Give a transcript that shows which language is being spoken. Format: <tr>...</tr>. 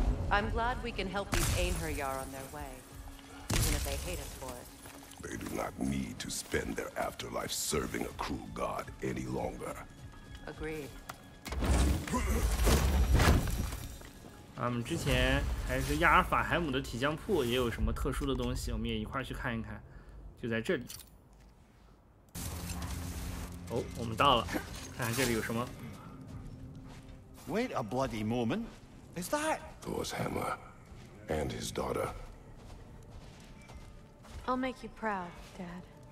<en>I'm glad we can help these Einherjar on their way, even if they hate us for it. They do not need to spend their afterlife serving a cruel god any longer. Agreed.</en> <zh>我们之前还是亚尔法海姆的体匠铺也有什么特殊的东西，我们也一块儿去看一看，就在这里。哦，我们到了，看看这里有什么。</zh> <en>Wait a bloody moment. Is that Thor's hammer and his daughter. I'll make you proud, Dad.</en>